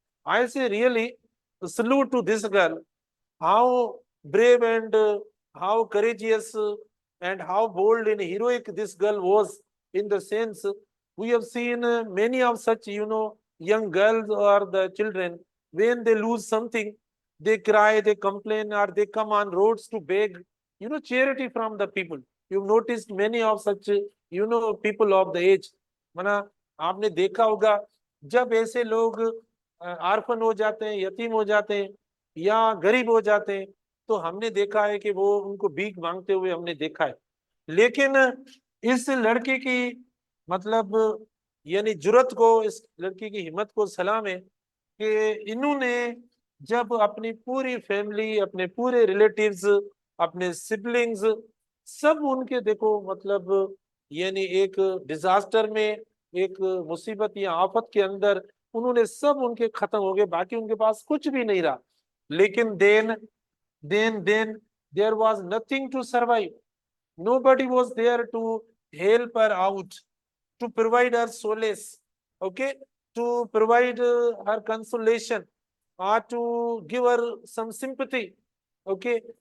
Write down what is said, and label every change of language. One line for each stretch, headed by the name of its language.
English: I say really salute to this girl. How brave and how courageous and how bold and heroic this girl was, in the sense we have seen many of such, young girls or the children, when they lose something, they cry, they complain, or they come on roads to beg, charity from the people. You've noticed many of such, people of the age.
Hindi: मना आपने देखा होगा, जब ऐसे लोग orphan हो जाते हैं, यतीम हो जाते हैं, या गरीब हो जाते हैं, तो हमने देखा है कि वो उनको भीख मांगते हुए हमने देखा है। लेकिन इस लड़की की मतलब यानी जुर्रत को, इस लड़की की हिम्मत को सलाम है कि इन्होंने जब अपनी पूरी फैमिली, अपने पूरे रिलेटिव्स, अपने सिबलिंग्स, सब उनके देखो मतलब यानी एक डिजास्टर में, एक मुसीबत या आफत के अंदर उन्होंने सब उनके खत्म हो गए, बाकी उनके पास कुछ भी नहीं रहा।
English: लेकिन then there was nothing to survive. Nobody was there to help her out, to provide her solace, okay, to provide her consolation, or to give her some sympathy, okay.